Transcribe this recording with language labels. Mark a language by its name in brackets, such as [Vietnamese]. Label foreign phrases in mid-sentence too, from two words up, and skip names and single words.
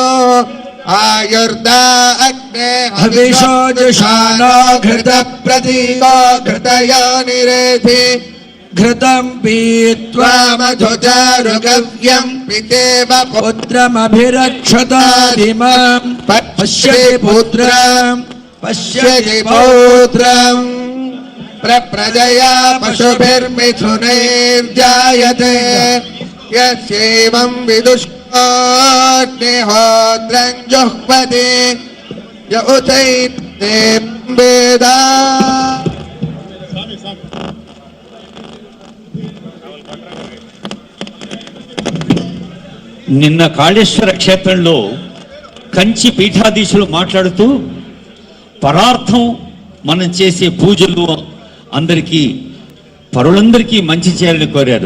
[Sanskrit] आयुर्दा अग्ने हविषो जुषानो घृतप्रतीको घृतयोनिरेधि घृतं पीत्वा मधुचारुगव्यं पितेव पुत्रमभिरक्षतादिमं पश्यति पुत्रं पश्यति पौत्रं प्रप्रजया पशुभिर्मिथुनैर्जायते यस्यैवं विदुष्कोऽग्निहोत्रं जुह्वति य उचैते वेदा। [Telugu] నిన్న కాళేశ్వర క్షేత్రంలో కంచి పీఠాధీశులు మాట్లాడుతూ పరార్థం మనం చేసే పూజలు అందరికీ పరులందరికీ మంచి చేయాలని కోరారు.